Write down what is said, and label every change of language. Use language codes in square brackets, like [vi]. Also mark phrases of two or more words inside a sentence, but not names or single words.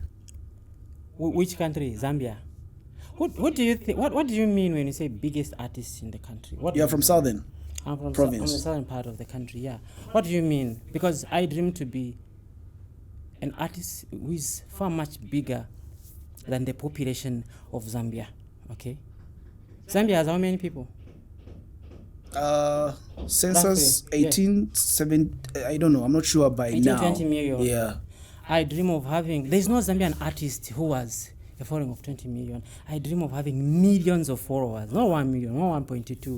[en] Which country? Zambia. What do you think? What do you mean when you say biggest artist in the country? You're from Southern. I'm from province. From the southern part of the country. Yeah. What do you mean? Because I dream to be an artist who is far much bigger than the population of Zambia. Okay. Zambia has how many people? Census 7, I don't know. I'm not sure by 18, now. 20 million. Yeah. I dream of having. There's no Zambian artist who has a following of 20 million. I dream of having millions of followers, not 1 million, not 1.22.